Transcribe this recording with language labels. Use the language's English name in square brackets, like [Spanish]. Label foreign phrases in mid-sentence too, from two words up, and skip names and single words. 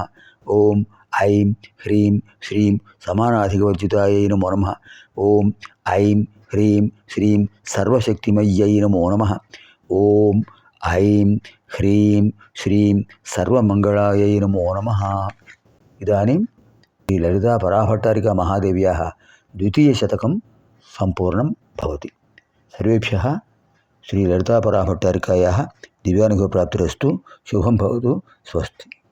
[Sanskrit] ఓం ఐం హ్రీం శ్రీం సమానాధికవర్జితాయై నమో నమః. ఓం ఐం హ్రీం శ్రీం సర్వశక్తిమయ్యై నమో నమః. ఓం ఐం హ్రీం శ్రీం సర్వమంగళాయై నమో నమః. ఇదాनीं श्रीललितापराभट्टारिका महादेव्याः द्वितीयशतकं सम्पूर्णं भवति. सर्वेभ्यः श्रीललितापराभट्टारिकायाः दिव्यानुभवप्राप्तिरस्तु. शुभं भवतु. स्वस्ति.